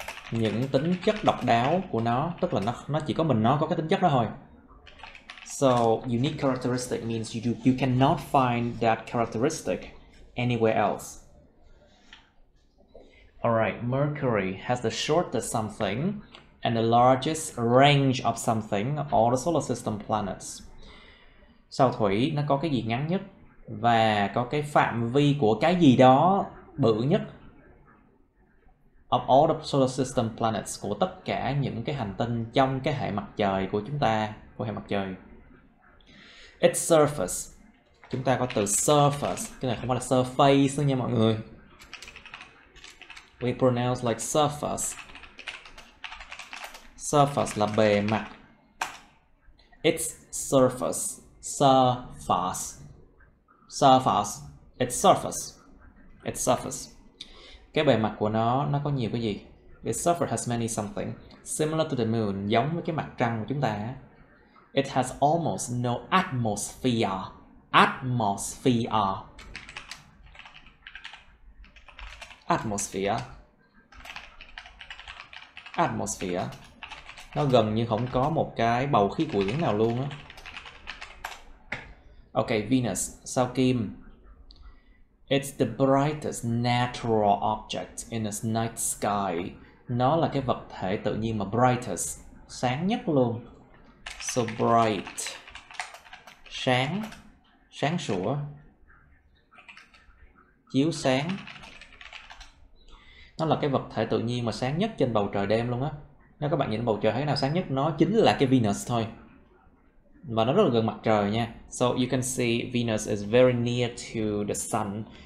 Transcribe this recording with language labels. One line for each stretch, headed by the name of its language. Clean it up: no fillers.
Vietnamese: Những tính chất độc đáo của nó, tức là nó chỉ có mình nó có cái tính chất đó thôi.
English: So unique characteristic means you cannot find that characteristic anywhere else. Alright, Mercury has the shortest something and the largest range of something of all the solar system planets.
Vietnamese: Sao Thủy nó có cái gì ngắn nhất và có cái phạm vi của cái gì đó bự nhất
English: of all the solar system planets,
Vietnamese: của tất cả những cái hành tinh trong cái hệ mặt trời của chúng ta, của hệ mặt trời. Its surface, chúng ta có từ surface. Cái này không phải là surface nữa nha mọi người.
English: We pronounce like surface.
Vietnamese: Surface là bề mặt. Its surface.
English: Surface. Surface. Its surface. Its surface.
Vietnamese: Cái bề mặt của nó có nhiều cái gì?
English: Its surface has many something. Similar to the moon,
Vietnamese: giống với cái mặt trăng của chúng ta.
English: It has almost no atmosphere. Atmosphere. Atmosphere. Atmosphere.
Vietnamese: Nó gần như không có một cái bầu khí quyển nào luôn á.
English: Ok, Venus, sao Kim. It's the brightest natural object in a night sky.
Vietnamese: Nó là cái vật thể tự nhiên mà brightest, sáng nhất luôn. So bright. Sáng. Sáng sủa. Chiếu sáng. Nó là cái vật thể tự nhiên mà sáng nhất trên bầu trời đêm luôn á. Nếu các bạn nhìn bầu trời thấy nào sáng nhất, nó chính là cái Venus thôi. Và nó rất là gần mặt trời nha.
English: So you can see Venus is very near to the sun.